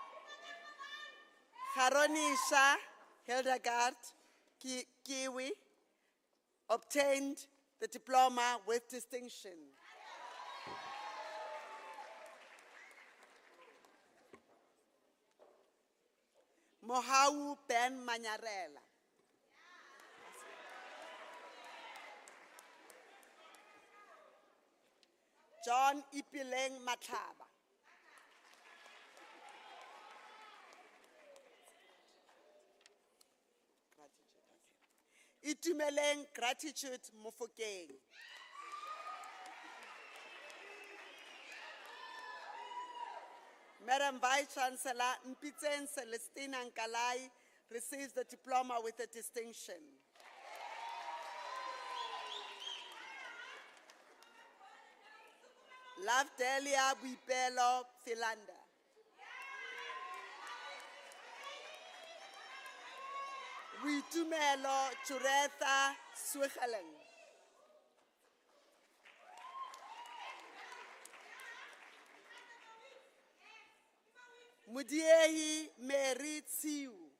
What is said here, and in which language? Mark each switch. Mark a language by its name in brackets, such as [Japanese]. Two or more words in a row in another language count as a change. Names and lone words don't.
[English] Haronisha Hildegard Kiwi obtained the diploma with distinction. Mohau Ben Manyarela. John Ipileng Matlaba. Itumeleng Gratitude Mofokeng. Madam Vice Chancellor Mpitsen Celestina Nkalai receives the diploma with a distinction. Love Delia Buipelo Philanda. Witumelo Churetha Suichaleng. Mudiehi Mary Tsiu.